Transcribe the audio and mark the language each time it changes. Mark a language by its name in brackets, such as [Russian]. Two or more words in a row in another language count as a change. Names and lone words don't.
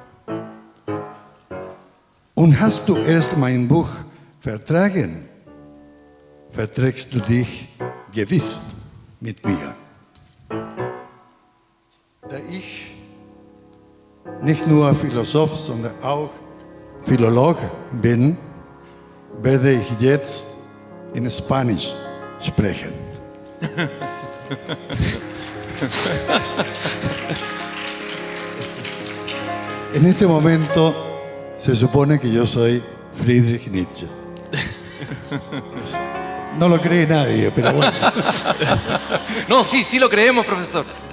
[German] Und hast du erst mein Buch vertragen, verträgst du dich gewiss mit mir. Da ich nicht nur Philosoph, sondern auch Philolog bin, werde ich jetzt in Spanisch sprechen. [Spanish] En este momento se supone que yo soy Friedrich Nietzsche. No lo cree nadie, pero bueno. No, sí lo creemos, profesor.